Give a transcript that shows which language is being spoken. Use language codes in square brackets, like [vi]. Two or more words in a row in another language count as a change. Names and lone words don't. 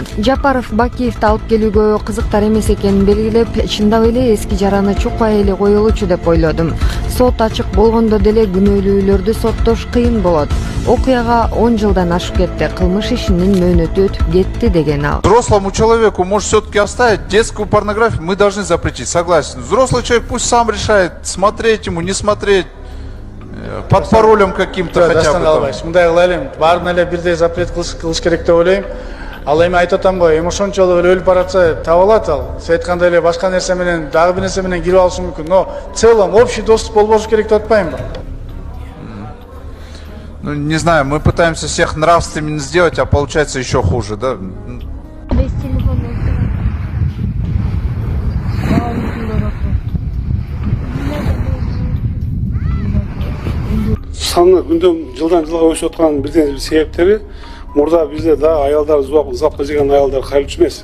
[ky] Жапаров Бакиевди алып келүүгө кызыктар эмес экенин белгилеп, чындап эле эски жараны чукпай эле коелучу деп ойлодум. Сот ачык болгондо деле күнөөлүүлөрдү соттош кыйын болот. Окуяга 10 жылдан ашып кетти. Кылмыш ишинин мөөнөтү өтүп кетти деген ал. [ru] Взрослому человеку может все-таки оставить детскую порнографию, мы должны запретить, согласен. Взрослый человек пусть сам решает, смотреть ему, не смотреть, под паролем каким-то хотя бы. [ky] Мындай кылайлым, баарын эле бирдей запрет кылыш керек деп ойлойм. Ал эми айтып атам го, эми ошончолук эле өлүп баратса таап алат ал. Сиз айткандай эле башка нерсе менен, дагы бир нерсе менен кирип алышы мүмкүн. [ru] Но в целом общий доступ [ky] болбошу керек деп атпаймынбы? [ru] Ну, не знаю, мы пытаемся всех нравственными сделать, а получается еще хуже, да? [ky] Саны күндөн жылдан жылга өсүп аткан бирден бир себептери мурда бизде да аялдар запка жеген аялдар кайрылчу эмес.